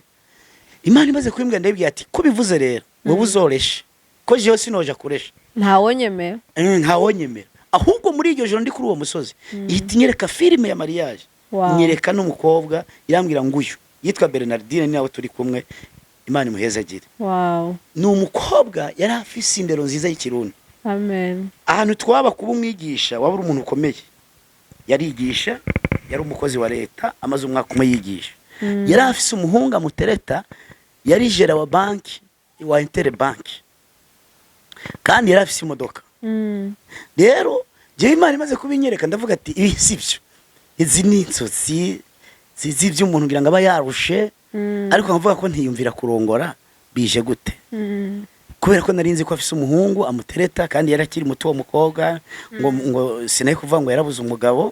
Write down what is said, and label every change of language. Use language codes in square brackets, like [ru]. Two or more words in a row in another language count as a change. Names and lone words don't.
[rn] Imana imaze kwimbwira ndayibwira ati ko bivuze rero wowe uzoreshe. Ko jewe sinoja kuresha. Ntawonyemera. Ntawonyemera. Ahubwo muri iryo joro ndi kuri uwo musozi ihita inyereka filime ya mariage. Nyereka n'umukobwa irambwira ngo uyu yitwa Bernardine ni nawe turi kumwe, Imana imuhezagire. Wow. Ni umukobwa yari afise indero nziza y'ikirundi. Amen. Ahantu twaba kuba umwigisha waba uri umuntu ukomeye. Yarigisha, yari umukozi wa leta amaze umwaka umwe yigisha. Yari afise umuhunga mutereta, yari jera wa banki wa Interbank. Kandi yari afise imodoka. Rero je Imana imaze kubinyereka ndavuga ati ibi sibyo. Izi ni inzozi z'ibyo umuntu ngira ngo aba yarushe, ariko nkavuga ko ntiyumvira kurongora bije gute. Kubera ko narinzi ko afise umuhungu amutereta kandi yarakiri muto wo mukobwa ngo sinaye kuvuga ngo yarabuze umugabo.